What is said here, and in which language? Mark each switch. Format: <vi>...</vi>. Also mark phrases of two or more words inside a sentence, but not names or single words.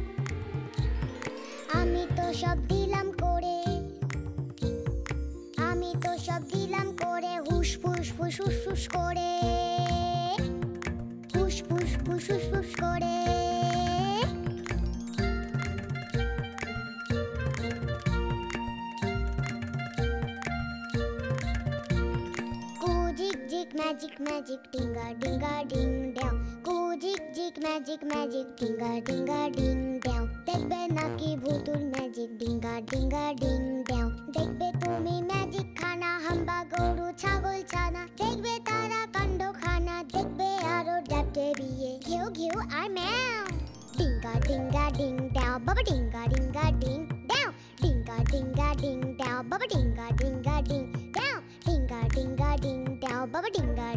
<bn>আমি তো সব দিলাম করে, আমি তো সব দিলাম করে, হুস ফুস ফুস ফুস ফুস করে, হুস ফুস ফুস ফুস ফুস করে।</bn> <en>Magic, magic, dinga, dinga, ding, down. Kujik, jik, magic, magic, dinga, dinga, ding, down.</en> <bn>দেখবে নাকি ভুতুর ম্যাজিক, ডিঙ্গা ডিঙ্গা ডিং down. দেখবে তুমি ম্যাজিক খানা, হাম্বা গরু ছাগল ছানা। দেখবে তারা কাণ্ড খানা, দেখবে আরো ডাবটে বিয়ে, ঘেউ ঘেউ আর ম্যাও। ডিঙ্গা ডিঙ্গা ডিং down, বাবা ডিঙ্গা ডিঙ্গা ডিং down. ডিঙ্গা ডিঙ্গা ডিং down, বাবা ডিঙ্গা ডিঙ্গা ডিং down. Dinga dinga ding down, baba ding</bn>